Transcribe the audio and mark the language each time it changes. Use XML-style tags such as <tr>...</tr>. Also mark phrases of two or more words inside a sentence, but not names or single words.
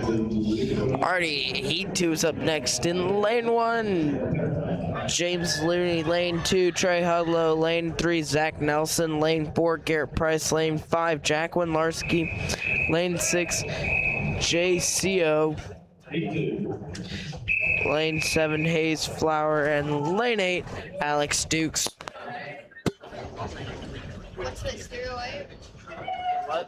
<en>Already Heat 2's up next in lane 1, James Looney, lane 2, Trey Hudlow, lane 3, Zach Nelson, lane 4, Garrett Price, lane 5, Jack Winlarski, lane 6, JCO, lane 7, Hayes Flower, and lane 8, Alex Dukes. What's this? 308? What?</en>